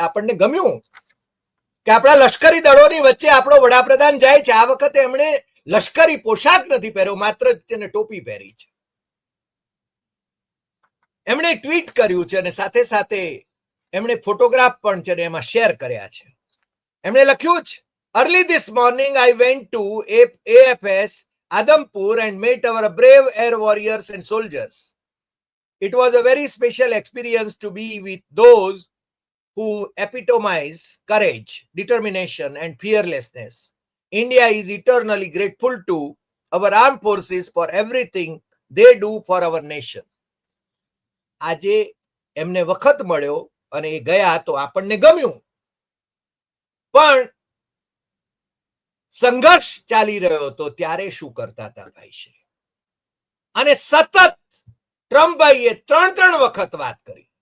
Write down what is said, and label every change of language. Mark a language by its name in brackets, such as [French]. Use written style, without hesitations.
[Gujarati] આપણને ગમ્યું કે આપણા લશ્કરી દળોની વચ્ચે આપણો વડાપ્રધાન જાય છે. આ વખતે એમણે લશ્કરી પોશાક નથી પહેર્યો, માત્ર તેને ટોપી પહેરી છે. એમણે ટ્વીટ કર્યું છે અને સાથે સાથે એમણે ફોટોગ્રાફ પણ છે એમાં શેર કર્યા છે. એમણે લખ્યું છે, [English] early this morning I went to AFS Adampur and met our brave air warriors and soldiers. It was a very special experience to be with those who epitomize courage, determination and fearlessness. India is eternally grateful to our armed forces for everything they do for our nation. [Gujarati] આજે એમને વખત મળ્યો અને એ ગયા તો આપણને ગમ્યું, પણ સંઘર્ષ ચાલી રહ્યો હતો ત્યારે શું કરતા હતા ભાઈશ્રી? અને સતત ટ્રમ્પભાઈએ 3 વખત વાત કરી.